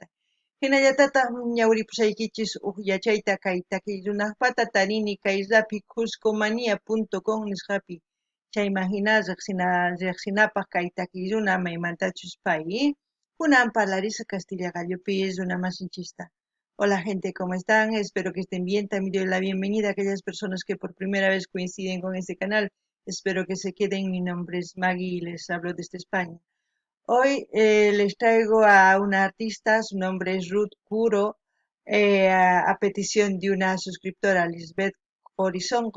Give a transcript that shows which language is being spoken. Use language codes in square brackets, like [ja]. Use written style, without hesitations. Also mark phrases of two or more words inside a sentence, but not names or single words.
[qu] Hinallatataq ñawripusaykichis huk yachayta kay takiy runaqpata tarini kay rapi cuscomania.com nisqapi. Chayman hina riqsinapaq kay takiy runa maymantachus pay. Kunan parlarisa Castilla Gallopis runa masinchista. [es] Hola gente, ¿cómo están? Espero que estén bien. También doy la bienvenida a aquellas personas que por primera vez coinciden con este canal. Espero que se queden. Mi nombre es Maggie y les hablo desde España. Hoy les traigo a una artista, su nombre es Ruth Kuro, a petición de una suscriptora, Lisbeth Horizonco.